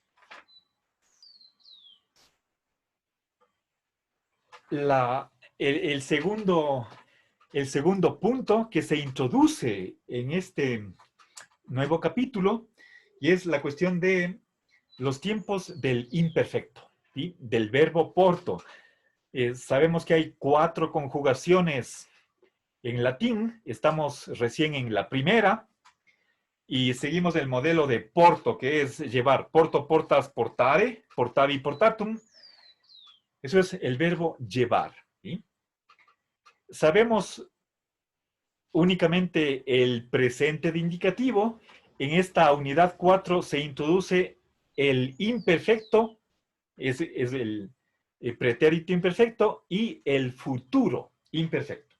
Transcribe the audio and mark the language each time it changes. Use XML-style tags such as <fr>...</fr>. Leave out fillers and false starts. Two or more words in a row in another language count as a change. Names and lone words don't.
<es>segundo punto que se introduce en este nuevo capítulo, y es la cuestión de los tiempos del imperfecto, ¿sí? Del verbo porto. Sabemos que hay 4 conjugaciones en latín, estamos recién en la primera, Y seguimos el modelo de porto, que es llevar. Porto,</es> <la>portas, portare, portavi, portatum.</la> <es>Eso es el verbo llevar. ¿Sí? Sabemos únicamente el presente de indicativo. En esta unidad 4 se introduce el imperfecto, es el pretérito imperfecto, y el futuro imperfecto.</es>